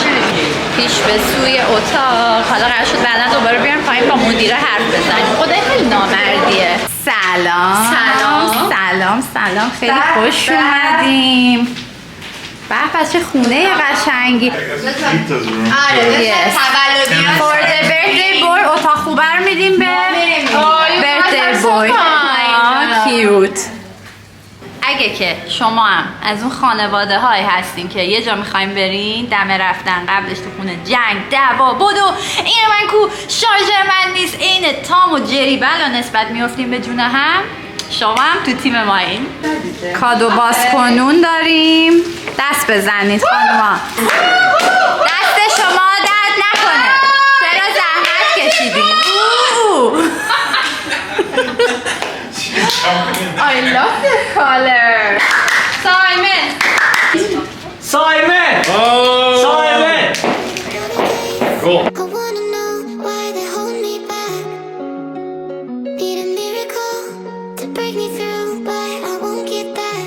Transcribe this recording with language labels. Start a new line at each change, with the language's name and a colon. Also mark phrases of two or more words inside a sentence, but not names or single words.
Persian: پیش به سوی اتاق. حالا قرار شد بعدا دوباره بیام پایین با مدیره حرف بزنیم. خدای خیلی نامردیه. سلام خیلی خوش اومدیم. بس چه خونه قشنگی. آره
English: for the birthday boy
Persian: اتاق خوبه رو میدیم به
English: birthday boy.
Persian: کیوت. اگه که شما هم از اون خانواده های هستین که یه جا میخوایم برین، دم رفتن قبلش تو خونه جنگ دعوا بدو این من کو شارژر من نیست این تام و جری بلا نسبت میافتیم به جون هم، شما هم تو تیم ما این کادو بازکنون داریم. دست بزنید خانوما، دست شما درد نکنه، چرا زحمت کشیدین.
English: I love the color. Simon! Oh! Simon! Cool. I wanna know why they hold me back. Need a miracle to break me through, but I won't get that.